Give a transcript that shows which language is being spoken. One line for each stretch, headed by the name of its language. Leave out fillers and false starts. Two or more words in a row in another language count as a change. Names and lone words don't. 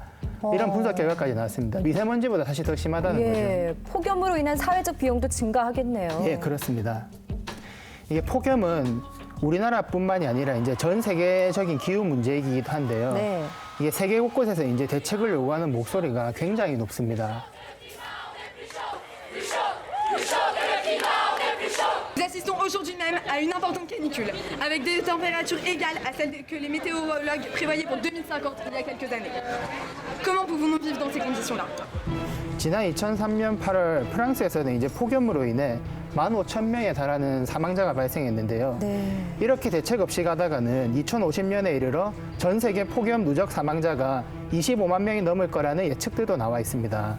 Korean: 이런 분석 결과까지 나왔습니다. 미세먼지보다 사실 더 심하다는 예, 폭염으로 인한 사회적 비용도 증가하겠네요. 거죠. 예, 그렇습니다. 이게 폭염은 우리나라뿐만이 아니라 이제 전 세계적인 기후 문제이기도 한데요. 네. 이게 세계 곳곳에서 이제 대책을 요구하는 목소리가 굉장히 높습니다.
French: Nous assistons aujourd'hui même à une importante canicule, avec des températures égales à celles que les météorologues prévoyaient pour 2050 il y a quelques années. Comment pouvons-nous vivre dans ces conditions-là?
Korean: 지난 2003년 8월 프랑스에서는 이제 폭염으로 인해 15,000명에 달하는 사망자가 발생했는데요. 네. 이렇게 대책 없이 가다가는 2050년에 이르러 전 세계 폭염 누적 사망자가 25만 명이 넘을 거라는 예측들도 나와 있습니다.